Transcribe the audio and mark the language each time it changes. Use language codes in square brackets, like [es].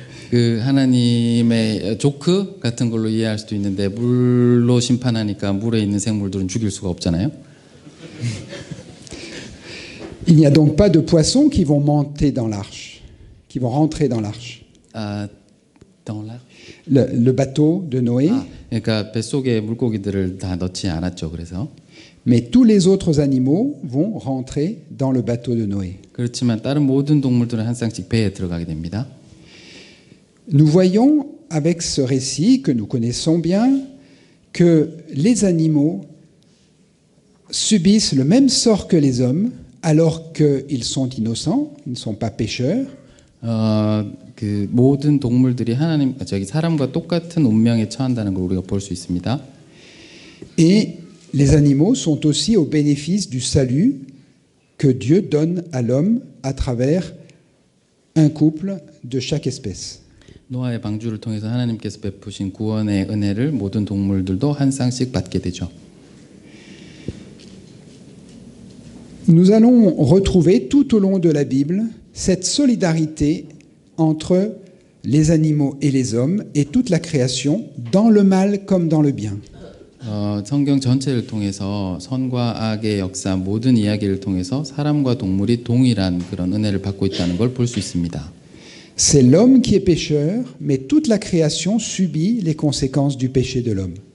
[ko] 그 하나님의 조크 같은 걸로 이해할 수도 있는데 물로 심판하니까 물에 있는 생물들은 죽일 수가 없잖아요. [fr] Il n'y a donc pas de poissons qui vont monter dans l'arche, qui vont rentrer dans l'arche. dans l'arche. Le bateau de Noé, [ko] 그러니까 뱃속에 물고기들을 다 넣지 않았죠. 그래서 [fr] mais tous les autres animaux vont rentrer dans le bateau de Noé. [ko] 그렇지만 다른 모든 동물들은 한 쌍씩 배에 들어가게 됩니다. [fr] Nous voyons avec ce récit que nous connaissons bien que les animaux subissent le même sort que les hommes alors qu'ils sont innocents, ils ne sont pas pécheurs. [ko] 그 모든 동물들이 사람과 똑같은 운명에 처한다는 걸 우리가 볼 수 있습니다. [fr] Et les animaux sont aussi au bénéfice du salut que Dieu donne à l'homme à travers un couple de chaque espèce. [ko] 노아의 방주를 통해서 하나님께서 베푸신 구원의 은혜를 모든 동물들도 한 쌍씩 받게 되죠. [fr] Nous allons retrouver tout au long de la Bible cette solidarité entre les animaux et les hommes et toute la création, dans le mal comme dans le bien. [ko] 성경 전체를 통해서 선과 악의 역사 모든 이야기를 통해서 사람과 동물이 동일한 그런 은혜를 받고 있다는 걸 볼 수 있습니다. [fr] C'est l'homme qui est pécheur, mais toute la création subit les conséquences du péché de l'homme.